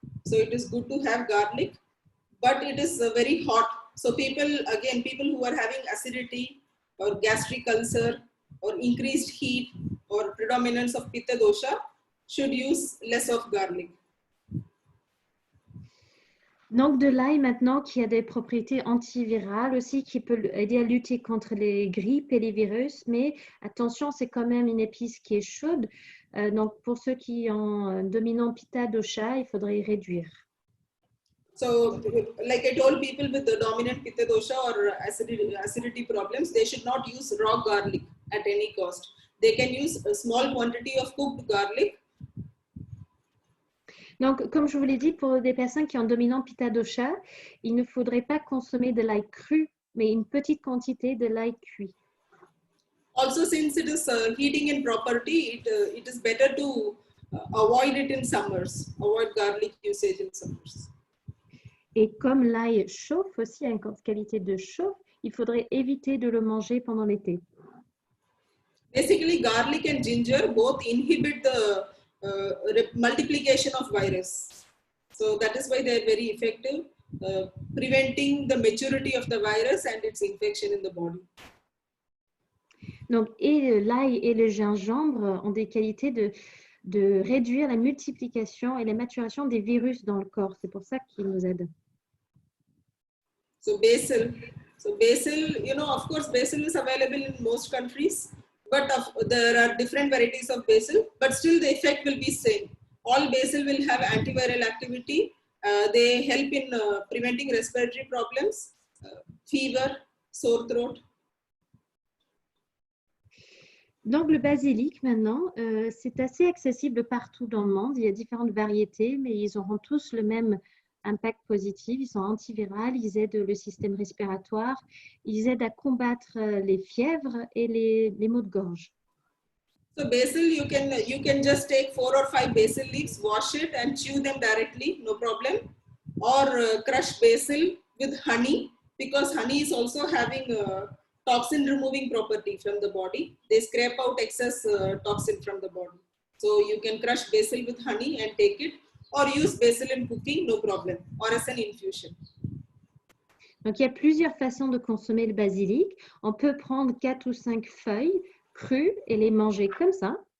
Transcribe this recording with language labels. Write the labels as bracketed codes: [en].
[en] So it is good to have garlic, but it is very hot. So people who are having acidity or gastric ulcer or increased heat or predominance of pitta dosha should use less of garlic. [fr] Donc de l'ail maintenant qui a des propriétés antivirales aussi, qui peut aider à lutter contre les grippes et les virus, mais attention, c'est quand même une épice qui est chaude. Donc pour ceux qui ont un dominant pitta dosha, il faudrait réduire. [en] So like I told, people with the dominant pitta dosha or acidity problems, they should not use raw garlic at any cost. They can use a small quantity of cooked garlic. [fr] Donc, comme je vous l'ai dit, pour des personnes qui ont dominant pitta dosha, il ne faudrait pas consommer de l'ail cru, mais une petite quantité de l'ail cuit. [en] Also, since it is heating in property, it is better to avoid it in summers. Avoid garlic usage in summers. [fr] Et comme l'ail chauffe aussi, a une qualité de chauffe, il faudrait éviter de le manger pendant l'été. [en] Basically, garlic and ginger both inhibit the multiplication of virus. So that is why they are very effective, preventing the maturity of the virus and its infection in the body. [fr] Donc, et l'ail et le gingembre ont des qualités de réduire la multiplication et la maturation des virus dans le corps. C'est pour ça qu'ils nous aident. [en] So basil, you know, of course, basil is available in most countries. But there are different varieties of basil, but still the effect will be same. All basil will have antiviral activity. They help in preventing respiratory problems, fever, sore throat. [fr] Donc, le basilic, maintenant, c'est assez accessible partout dans le monde. Il y a différentes variétés, mais ils auront tous le même impact positif. Ils sont antivirales, ils aident le système respiratoire, ils aident à combattre les fièvres et les maux de gorge. [en] So basil, you can just take 4 or 5 basil leaves, wash it and chew them directly, no problem. Or crush basil with honey, because honey is also having a toxin removing property from the body. They scrape out excess toxin from the body. So you can crush basil with honey and take it. Or use basil in cooking, no problem, or as an infusion. [fr] Donc, il y a plusieurs façons de consommer le basilic. On peut prendre 4 ou 5 feuilles crues et les manger comme ça.